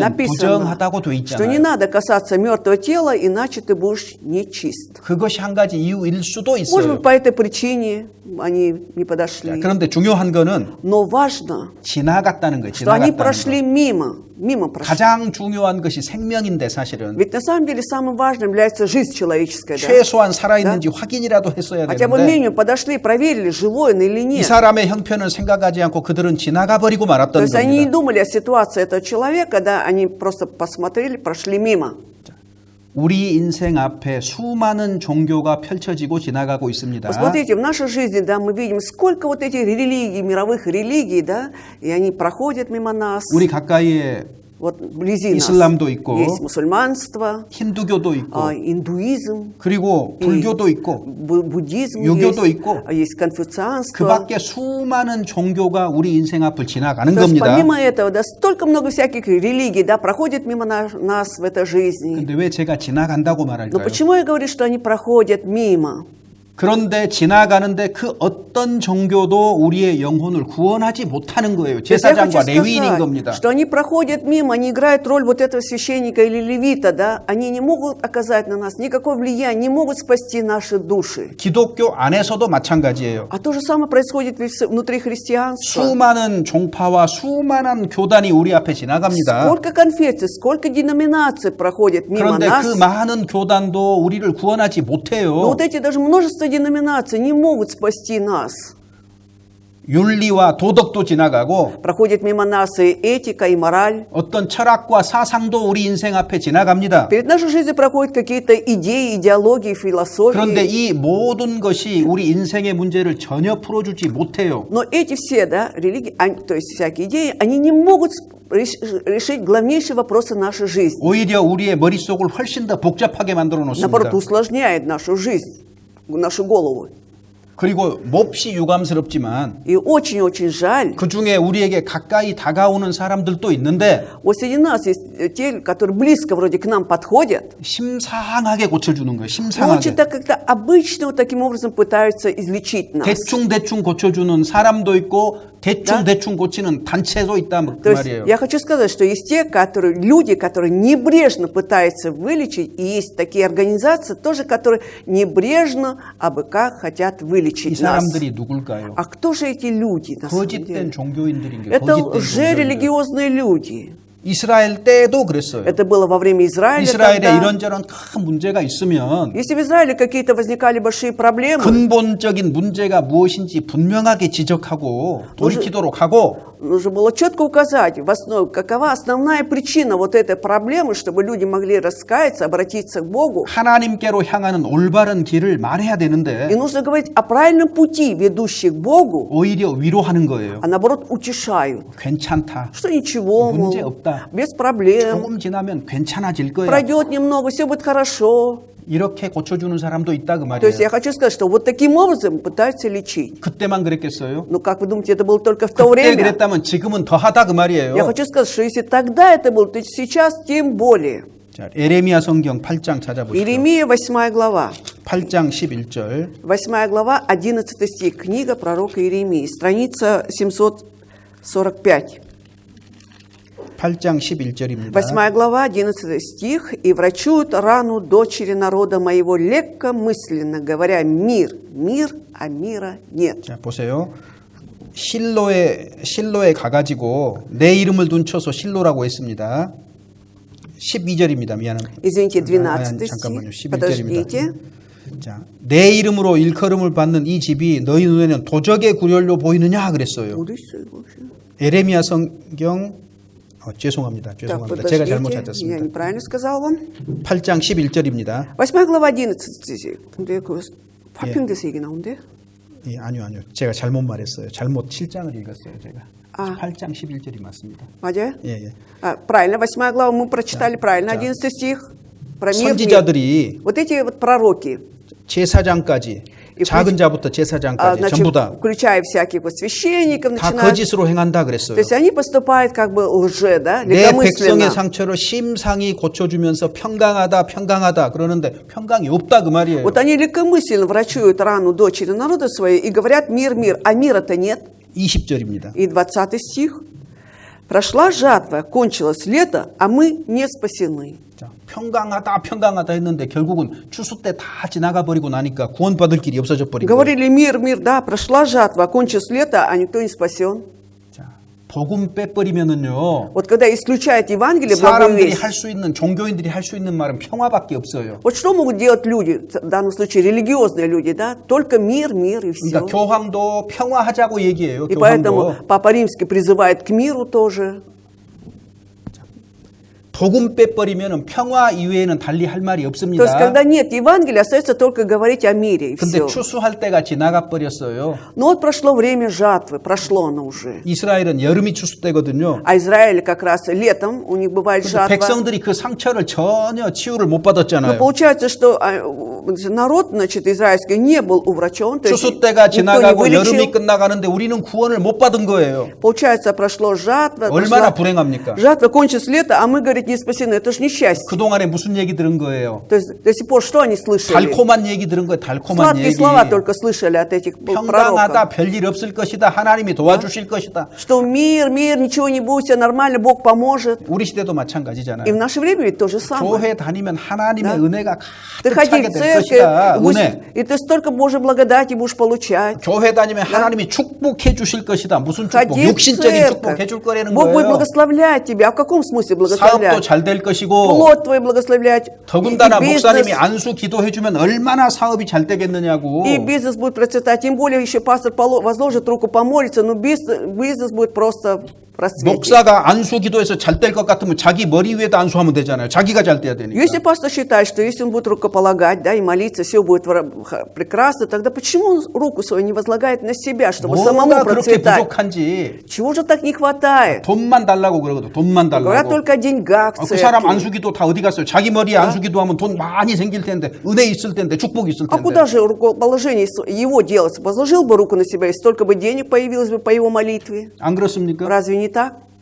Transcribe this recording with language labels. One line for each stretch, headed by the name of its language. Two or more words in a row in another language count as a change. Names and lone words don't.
Russian: написано,
Korean: 부정하다고 돼
Russian: что не
Korean: 있잖아요.
Russian: надо касаться мертвого тела, иначе ты будешь нечист.
Korean: 그것이 한 가지 이유일 수도
Russian: Может
Korean: 있어요.
Russian: быть, по этой причине они не подошли.
Korean: 그런데 중요한 거는
Russian: Но важно,
Korean: 지나갔다는 거예요.
Russian: что они
Korean: 지나갔다는
Russian: прошли
Korean: 거.
Russian: мимо прошли.
Korean: 가장 중요한 것이 생명인데 사실은
Russian: Ведь на самом деле самым важным является жизнь человеческая. Да?
Korean: 최소한 살아있는지 확인이라도 했어야
Russian: Хотя бы
Korean: 되는데
Russian: минимум подошли, проверили, живой он или
Korean: 이
Russian: нет.
Korean: 사람의 형편을 생각하지 않고 그들은 지나가 버리고
Russian: То
Korean: 말았던
Russian: есть они не
Korean: 겁니다.
Russian: думали о ситуации этого человека, да, они просто посмотрели, прошли мимо.
Korean: 우리 인생 앞에 수많은 종교가 펼쳐지고 지나가고 있습니다.
Russian: Посмотрите, в нашей жизни, да, мы видим, сколько вот этих религий, мировых религий, да, и они проходят мимо нас.
Korean: 우리 가까이에
Russian: Вот вблизи нас
Korean: 이슬람도 있고,
Russian: есть мусульманство,
Korean: 힌두교도 있고,
Russian: индуизм,
Korean: 그리고 불교도 있고,
Russian: буддизм
Korean: 유교도
Russian: есть,
Korean: 있고,
Russian: есть
Korean: 그
Russian: конфуцианство.
Korean: 밖에 수많은 종교가 우리 인생 앞을 지나가는
Russian: То есть
Korean: 겁니다.
Russian: помимо этого, да, столько много всяких религий, да, проходит мимо нас в этой жизни.
Korean: 근데 왜 제가 지나간다고
Russian: Но
Korean: 말할까요?
Russian: почему я говорю, что они проходят мимо?
Korean: 그런데 지나가는데 그 어떤 종교도 우리의 영혼을 구원하지 못하는 거예요.
Russian: То есть я хочу
Korean: 제사장과 레위인인
Russian: сказать,
Korean: 겁니다.
Russian: что они проходят мимо, они играют роль вот этого священника или левита, да, они не могут оказать на нас никакое влияние, не могут спасти наши души.
Korean: 기독교 안에서도 마찬가지예요.
Russian: А то же самое происходит ведь внутри христианства.
Korean: 수많은 종파와 수많은 교단이 우리 앞에 지나갑니다.
Russian: Сколько конфессий, сколько деноминаций проходит мимо
Korean: 그런데
Russian: нас.
Korean: 그 많은 교단도 우리를 구원하지
Russian: Но
Korean: 못해요.
Russian: вот эти даже множество деноминаций не могут спасти нас.
Korean: 윤리와 도덕도 지나가고
Russian: Проходит мимо нас и этика, и мораль.
Korean: 어떤 철학과 사상도 우리 인생 앞에 지나갑니다.
Russian: Перед нашей жизнью проходят какие-то идеи, идеологии,
Korean: 그런데
Russian: философии.
Korean: 이 모든 것이 우리 인생의 문제를 전혀 풀어주지 못해요.
Russian: Но эти все, да, религии, то есть всякие идеи, они не могут решить главнейшие вопросы нашей жизни.
Korean: 오히려 우리의 머릿속을 훨씬 더 복잡하게 만들어
Russian: Наоборот,
Korean: 놓습니다.
Russian: усложняет нашу жизнь, нашу голову.
Korean: 그리고 몹시 유감스럽지만
Russian: И очень-очень жаль.
Korean: 그 중에 우리에게 가까이 다가오는 사람들도 있는데
Russian: Вот среди нас есть те, которые близко вроде к нам подходят,
Korean: 심상하게 고쳐주는 거예요.
Russian: но
Korean: 심상하게.
Russian: очень так как-то обычно вот таким образом пытаются излечить нас.
Korean: 대충 고쳐주는 사람도 있고 대충 고치는 단체도 있다 그
Russian: То есть
Korean: 말이에요.
Russian: я хочу сказать, что есть те, люди, которые небрежно пытаются вылечить, и есть такие организации тоже, которые небрежно, абы как хотят
Korean: 이
Russian: вылечить нас.
Korean: 사람들이 누굴까요?
Russian: А кто же эти люди на самом
Korean: 거짓된
Russian: деле?
Korean: 종교인들인 게
Russian: Это
Korean: 거짓된 종교인들.
Russian: лжерелигиозные люди.
Korean: 이스라엘 때도 그랬어요.
Russian: Это было во время Израиля.
Korean: 이스라엘에
Russian: тогда.
Korean: 이런저런 큰 문제가 있으면
Russian: Если в Израиле какие-то возникали большие проблемы,
Korean: 근본적인 문제가 무엇인지 분명하게 지적하고 돌이키도록 하고
Russian: нужно было четко указать, в основе, какова основная причина вот этой проблемы, чтобы люди могли раскаяться, обратиться к Богу.
Korean: 하나님께로 향하는 올바른 길을 말해야
Russian: И
Korean: 되는데
Russian: нужно говорить о правильном пути, ведущий к Богу,
Korean: 오히려 위로하는 거예요.
Russian: а наоборот утешают.
Korean: 괜찮다.
Russian: Что ничего, мол,
Korean: 문제 없다.
Russian: без проблем,
Korean: 조금 지나면 괜찮아질 거야.
Russian: пройдет немного, все будет хорошо.
Korean: 이렇게 고쳐주는 사람도 있다 그
Russian: То есть я
Korean: 말이에요.
Russian: хочу сказать, что вот таким образом пытаются лечить.
Korean: 그때만 그랬겠어요?
Russian: Но как вы думаете, это было только в то
Korean: 그때
Russian: время?
Korean: 그랬다면 지금은 더하다 그
Russian: Я
Korean: 말이에요.
Russian: хочу сказать, что если тогда это было, то сейчас тем более.
Korean: 자, 에레미야 성경 8장 찾아보시죠.
Russian: Иеремия, 8 глава.
Korean: 8장 11절.
Russian: 8 глава, 11 стих. Книга пророка Иеремии, страница 745.
Korean: 8장 11절입니다.
Russian: 8 глава, 11 стих. «И врачуют рану дочери народа моего легкомысленно, говоря, мир, мир, а мира нет».
Korean: 자, 보세요. 실로에 가가지고 내 이름을 둔쳐서 실로라고 했습니다. 12절입니다. 미안합니다.
Russian: Извините, 12
Korean: 잠깐만요.
Russian: стих.
Korean: 11절입니다.
Russian: Подождите.
Korean: 자, 내 이름으로 일컬음을 받는 이 집이 너희 눈에는 도적의 구렬로 보이느냐 그랬어요. 에레미야 성경 죄송합니다.
Russian: Так,
Korean: 제가 잘못
Russian: подождите, я
Korean: 찾았습니다.
Russian: неправильно сказал вам.
Korean: 8장 11절입니다.
Russian: 8 глава, 11 стих.
Korean: 근데 그 파평돼서 얘기 나온대? 예, 아니요. 제가 잘못 말했어요. 잘못 7장을 읽었어요, 제가. 아. 8장 11절이 맞습니다. 맞아요? 예.
Russian: Правильно, 8 глава мы прочитали правильно, 11 стих. Про мир, мир.
Korean: 선지자들이
Russian: Вот эти вот пророки,
Korean: 제사장까지 작은 자부터 제사장까지
Russian: значит,
Korean: 전부 다
Russian: включая всяких вот священников,
Korean: 다
Russian: начиная.
Korean: 거짓으로 행한다 그랬어요.
Russian: То есть они поступают как бы лже, да,
Korean: 내 백성의
Russian: легкомысленно.
Korean: 상처를 심상히 고쳐주면서 평강하다 그러는데 평강이 없다 그 말이에요.
Russian: Вот они легкомысленно врачуют рану дочери народа своей и говорят мир, мир, а мира-то нет.
Korean: 20절입니다.
Russian: И 20 стих. Прошла жатва, кончилось лето, а мы не спасены.
Korean: 자, 평강하다 했는데 결국은 추수 때 다 지나가 버리고 나니까 구원받을 길이 없어져 버린 거예요.
Russian: Говорили мир, мир, да, прошла жатва, кончилось лето, а никто не спасен.
Korean: 자, 복음 빼버리면은요.
Russian: Вот когда исключают Евангелие, благую
Korean: 사람들이
Russian: весть,
Korean: 할 수 있는 종교인들이 할 수 있는 말은 평화밖에 없어요.
Russian: вот что могут делать люди, в данном случае религиозные люди, да? Только мир, мир и все.
Korean: 그러니까 교황도 평화하자고 얘기해요.
Russian: И
Korean: 교황도.
Russian: поэтому Папа Римский призывает к миру тоже.
Korean: 복음 빼버리면은 평화 이외에는 달리 할 말이
Russian: То есть,
Korean: 없습니다.
Russian: когда нет Евангелия, остается только говорить о мире и
Korean: 근데
Russian: все.
Korean: 추수할 때가 지나가 버렸어요.
Russian: Но вот прошло время жатвы, прошло оно уже.
Korean: 이스라엘은 여름이 추수 때거든요.
Russian: А Израиль как раз летом, у них бывает
Korean: 근데
Russian: жатва.
Korean: 백성들이 그 상처를 전혀 치유를 못
Russian: Но
Korean: 받았잖아요.
Russian: получается, что народ, значит, израильский не был уврачен, то есть
Korean: 추수 때가
Russian: никто не
Korean: 지나가고 여름이
Russian: вылечил.
Korean: 끝나가는데 우리는 구원을 못 받은 거예요.
Russian: Получается, прошло жатва,
Korean: 얼마나
Russian: прошла
Korean: 불행합니까?
Russian: жатва, кончилось лето, а мы, говорит, не спасены. Это же несчастье.
Korean: 그동안에 무슨 얘기 들은 거예요?
Russian: То есть до сих пор что они слышали?
Korean: 달콤한 얘기 들은 거예요. 달콤한
Russian: Сладкие
Korean: 얘기.
Russian: слова только слышали от этих
Korean: 평강하다,
Russian: пророков.
Korean: 별일 없을 것이다. 하나님이 도와주실 것이다.
Russian: Что мир, мир, ничего не будет, все нормально, Бог поможет.
Korean: 우리 시대도
Russian: И в
Korean: 마찬가지잖아요.
Russian: наше время ведь то же самое.
Korean: 교회 다니면 하나님의
Russian: Да.
Korean: 은혜가
Russian: Ты
Korean: 가득
Russian: ходи
Korean: 차게
Russian: в
Korean: 될
Russian: церковь,
Korean: 것이다. 은혜.
Russian: и ты столько Божьей благодати будешь получать.
Korean: 교회 다니면 하나님이 축복해 주실 것이다. 무슨 축복?
Russian: Ходи в
Korean: 육신적인 축복
Russian: церковь.
Korean: 해줄 거라는
Russian: Бог будет
Korean: 거예요.
Russian: благословлять тебя. А в каком смысле
Korean: 사업도
Russian: благословлять?
Korean: 잘 될 것이고
Russian: Плод твой благословлять.
Korean: 더군다나
Russian: И
Korean: 목사님이
Russian: бизнес,
Korean: 안수 기도해 주면 얼마나 사업이 잘 되겠느냐고.
Russian: и бизнес будет процветать. Тем более еще пастор возложит руку, помолится, но бизнес будет просто расцветить.
Korean: 목사가 안수 기도해서 잘 될 것 같으면 자기 머리 위에다 안수하면 되잖아요. 자기가 잘 돼야 되니까.
Russian: Если пастор считает, что если он будет рукополагать, да, и молиться, все будет прекрасно, тогда почему он руку свою не возлагает на себя, чтобы самому
Korean: 뭐가 그렇게
Russian: процветать?
Korean: 부족한지
Russian: Чего же так не хватает?
Korean: 돈만 달라고 그러거든. 돈만
Russian: Говорят
Korean: 달라고.
Russian: только о деньгах в
Korean: 그 사람
Russian: церкви.
Korean: 안수 기도 다 어디 갔어요? 자기 머리에 안수 기도하면 돈 많이 생길 텐데, 은혜 있을 텐데, 축복 있을
Russian: А
Korean: 텐데.
Russian: куда же рукоположение его делать? Возложил бы руку на себя, и столько бы денег появилось бы по его молитве.
Korean: 안 그렇습니까?
Russian: Разве не так?